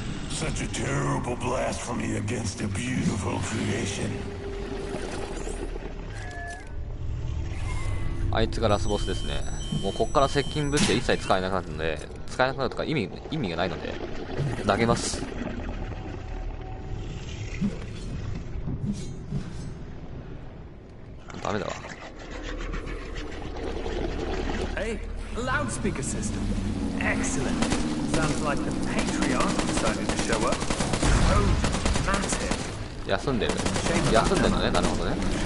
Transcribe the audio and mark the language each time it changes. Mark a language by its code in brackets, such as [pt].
[en] Such a terrible blasphemy against a beautiful creation. [ja] あいつがラスボスですね。もうこっから接近武器が一切使えなくなるので、使えなくなるとか意味がないので投げます。ダメだわ。 [en] Hey, loudspeaker system. Excellent. Sounds like the patriarch decided to show up. Oh, massive. [ja] 休んでるのね。なるほどね。